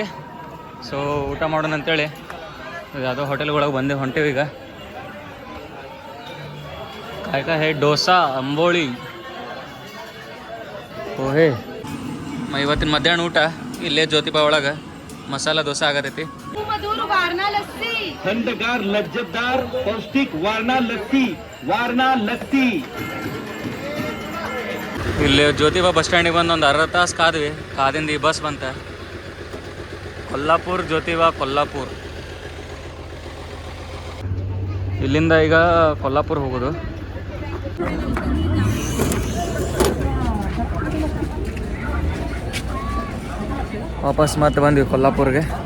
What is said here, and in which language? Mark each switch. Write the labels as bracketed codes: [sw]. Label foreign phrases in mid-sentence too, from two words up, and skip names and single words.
[kn] ಸೊ ಊಟ ಮಾಡೋಣ ಅಂತೇಳಿ ಯಾವುದೋ ಹೋಟೆಲ್ಗೊಳಗೆ ಹೊಂಟೇವಿ ಈಗ. ಕಾಯಿ ಡೋಸಾ, ಅಂಬೋಳಿ, ಓಹೇ. ಇವತ್ತಿನ ಮಧ್ಯಾಹ್ನ ಊಟ ಇಲ್ಲೇ ಜ್ಯೋತಿಬಾ ಒಳಗೆ ಮಸಾಲ ದೋಸೆ ಆಗತೈತಿ. [mr] थंडगार लज्जतदार पौष्टिक वारणा लस्सी, वारणा लस्सी. [kn] ಇಲ್ಲಿ ಜ್ಯೋತಿಬಾ [en] bus stand [kn] ಬಂದು ಒಂದು ಅರ್ಧ ತಾಸು ಕಾದ್ವಿ. ಕಾದಿಂದ ಈ ಬಸ್ ಬಂತ. ಕೊಲ್ಲಾಪುರ ಜ್ಯೋತಿಬಾ, ಕೊಲ್ಲಾಪುರ. ಇಲ್ಲಿಂದ ಈಗ ಕೊಲ್ಲಾಪುರ ಹೋಗೋದು. ವಾಪಸ್ ಮತ್ತೆ ಬಂದ್ವಿ ಕೊಲ್ಲಾಪುರ್ಗೆ.